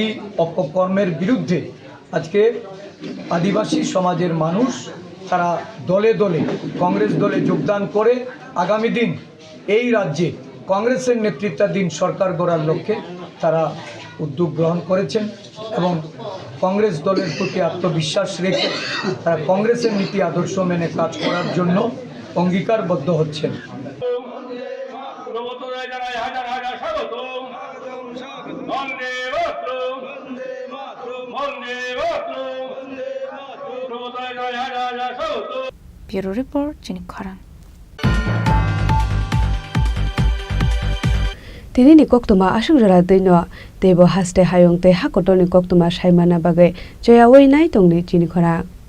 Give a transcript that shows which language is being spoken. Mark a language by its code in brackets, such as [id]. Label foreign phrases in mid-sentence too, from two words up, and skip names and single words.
[bn] অপকর্মের বিরুদ্ধে আজকে আদিবাসী সমাজের মানুষ তারা দলে দলে কংগ্রেস দলে যোগদান করে আগামী দিন এই রাজ্যে কংগ্রেসের নেতৃত্বাধীন সরকার গড়ার লক্ষ্যে তারা উদ্যোগ গ্রহণ করেছেন এবং কংগ্রেস দলের প্রতি আত্মবিশ্বাস রেখে তারা কংগ্রেসের নীতি আদর্শ মেনে কাজ করার জন্য অঙ্গীকারবদ্ধ হচ্ছেন [en] Bureau Report, Chini Khorang. [trp] Tini ni koktuma asung jara dino tebo haste hayong te hakoto ni koktuma saimana bagai joya wei nai tong ni Chini Khorang.